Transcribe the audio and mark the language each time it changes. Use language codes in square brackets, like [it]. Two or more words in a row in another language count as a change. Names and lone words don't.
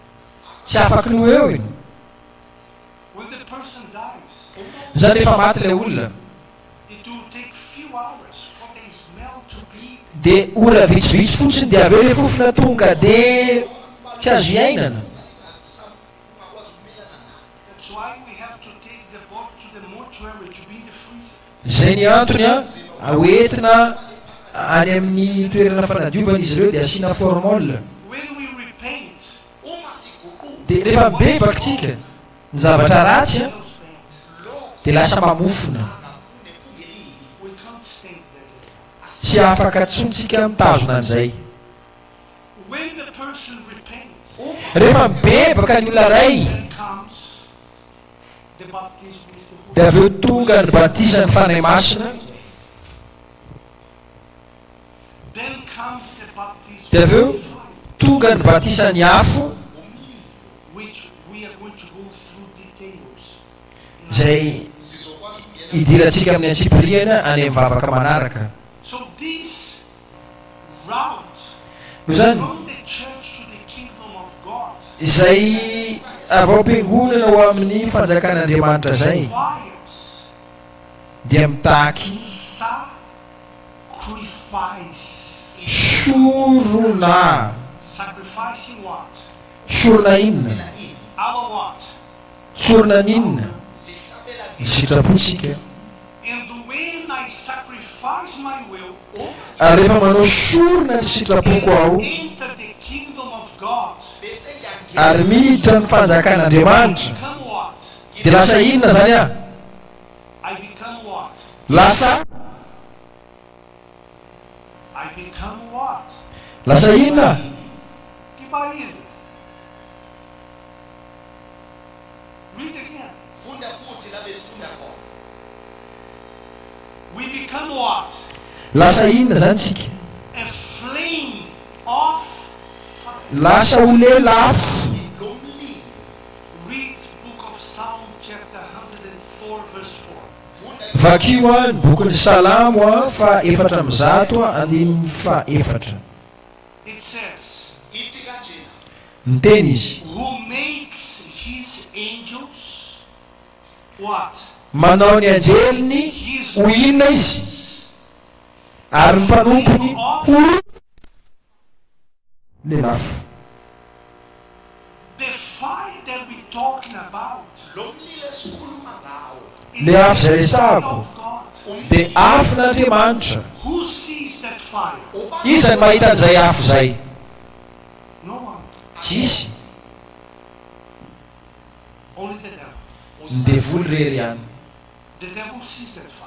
[mg] tsy afaky no eo iny. [en] When the person dies, [mg] Zany rehefa maty le olona, [en] it will take few hours for the smell to be. [mg] de ora vitsivitsy fotsiny de avy eo le fofona tonga de tsy azo iainana. [en] That's why we have to take the body to the mortuary to be in the freezer. [mg] Zay ny antony hoentina any amin'ny toerana fanadiovana izy ireo de asiana formol. [en] When we repent, [mg] De rehefa bebaksika ny zavatra ratsy [en] those things, [mg] de lasa mamofona, [en] we can't stand there. [mg] tsy afaka tsontsika mitazona an'izay. [en] When the person repents, [mg] Rehefa bebaka ny olona ray [en] then comes the baptism with the [mg] de [en] Holy [mg] avy eo tonga ny batisa ny fanahy masina, [en] Then comes the baptism [mg] de avy eo [en] with fire, [mg] tonga ny batisa ny afo, [en] which we are going to go through details. [mg] zay idirantsika amin'ny antsipiriana any amin'ny vavaka manaraka. [en] So this route [mg] No zany [en] from the church to the kingdom of God [mg] izay avy ao am-piangonana ho amin'ny fanjakan'Andriamanitra zay [en] requires [mg] dia mitaky [en] sacrifice. [mg] sorona. [en] Sacrificing what? [mg] Sorona inona? [en] Our what? [mg] Sorona n'inona? Ny sitrapontsika. [en] And when I sacrifice my will, [mg] Ary rehefa manao sorona ny sitrapoko ao [en] enter the kingdom of God, [mg] ary miditra ny fanjakan'Andriamanitra [en] become what? [mg] de lasa inona zany a? [en] I become what? [mg] Lasa [en] I become what? [mg] lasa inona? [pt] Que barulho. [en] Read again. We become what? [mg] Lasa inona zany tsika? [en] A flame of fire. [mg] Lasa ho lelafo. [en] Read book of Psalm chapter 104 verse 4. [mg] Vakio a ny bokin'ny Salamo a fa 414. [en] It says, [mg] Miteny izy, [en] who makes his angels what? [mg] manao ny anjeliny ho inona izy? Ary ny mpanompony ho lelafo. [en] The fire that we're talking about [mg] Le afo zay resahako [en] of God. [mg] de afon'Andriamanitra. [en] Who sees that fire? [mg] Iza ny mahita an'izay afo zay? [en] No one. [mg] Tsisy. [en] Only the devil. [mg] Ny devoly rery ihany. [en] The devil sees that fire.